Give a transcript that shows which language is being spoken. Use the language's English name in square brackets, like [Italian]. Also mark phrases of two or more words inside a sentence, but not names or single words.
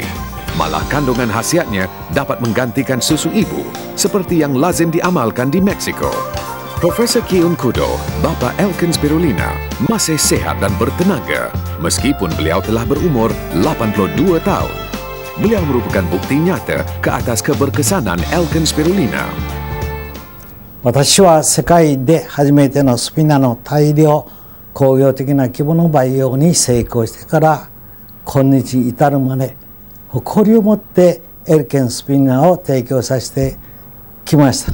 [Malay] Malah kandungan khasiatnya dapat menggantikan susu ibu seperti yang lazim diamalkan di Meksiko. Profesor Ki-Un Kudo, bapa Alkane Spirulina, masih sehat dan bertenaga meskipun beliau telah berumur 82 tahun. Beliau merupakan bukti nyata ke atas keberkesanan Alkane Spirulina. [Japanese] 私は世界で初めてのスピナの大量工業的な規模の培養に成功してから今日に至るまで誇りを持ってエルケンスピナを提供させてきました。